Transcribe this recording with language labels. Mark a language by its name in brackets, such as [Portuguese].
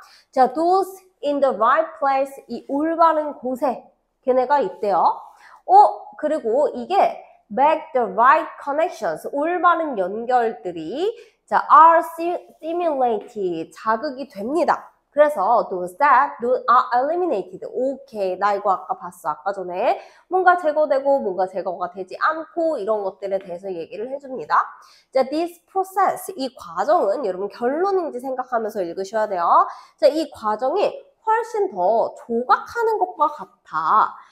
[Korean] 자, [English] those in the right place, [Korean] 이 올바른 곳에 걔네가 있대요. 그리고 이게 [English] make the right connections, [Korean] 올바른 연결들이 자, [English] are stimulated, [Korean] 자극이 됩니다. 그래서 [English] those that are eliminated. [Korean] 오케이, 나 이거 아까 봤어. 아까 전에 뭔가 제거되고 뭔가 제거가 되지 않고 이런 것들에 대해서 얘기를 해줍니다. 자, [English] this process, [Korean] 이 과정은 여러분 결론인지 생각하면서 읽으셔야 돼요. 자, 이 과정이 훨씬 더 조각하는 것과 같아.